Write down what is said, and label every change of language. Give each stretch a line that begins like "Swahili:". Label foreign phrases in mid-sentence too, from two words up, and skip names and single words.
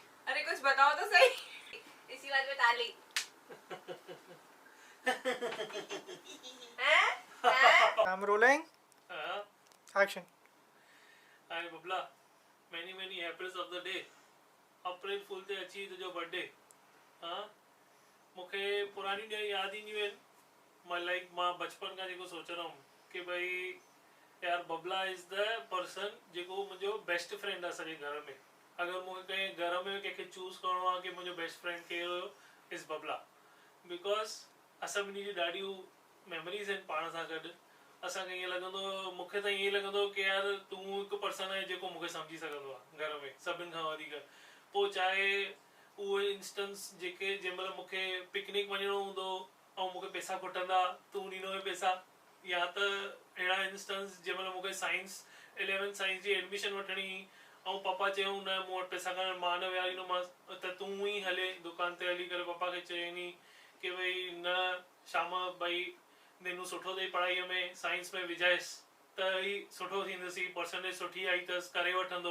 Hindi: अरे कुछ बताओ तो सही। इसी बात में ताली।
English: I'm rolling.
Hindi: हाँ
English: Action. Hi Babla, many many happiness of the day.
Sindhi: अप्रैल फूल ते अची तुंहिंजो बर्थडे। हाँ मूंखे पुरानी ॾींहं यादि ईंदियूं आहिनि। मां बचपन खां जेको
Hindi: सोच रहा हूँ कि भाई यार
Sindhi: बबला
English: is the person
Sindhi: जेको मुंहिंजो
English: best friend
Sindhi: आहे सॼे घर में। अगरि मूंखे कंहिं घर में कंहिंखे चूज़ करिणो आहे कि मुंहिंजो
English: best friend
Sindhi: केरु हुयो, इज़ बबला। बिकॉज असां ॿिन्ही जी ॾाढियूं मेमोरीज़ आहिनि पाण सां गॾु। असांखे ईअं लॻंदो, मूंखे त ईअं लॻंदो कि यार तूं हिकु पर्सन आहे जेको मूंखे सम्झी सघंदो आहे घर में सभिनि खां वधीक। पोइ चाहे उहे इंस्टेंस जेके जंहिं महिल मूंखे पिकनिक वञिणो हूंदो ऐं मूंखे पैसा खुटंदा तूं ॾींदो हुए पैसा, या त अहिड़ा इंस्टेंस जंहिं महिल मूंखे साइंस 11th साइंस जी एडमिशन वठणी ऐं पापा चयूं न मूं वटि पैसा कान, मां न विहारींदोमांसि, त तूं ई हले दुकान ते हली करे पापा खे चयईं कि भई न शाम भाई नीनू सुठो अथई पढ़ाईअ में, साइंस में विझाइसि त ई सुठो थींदुसि, परसेंटेज सुठी आई अथसि करे वठंदो।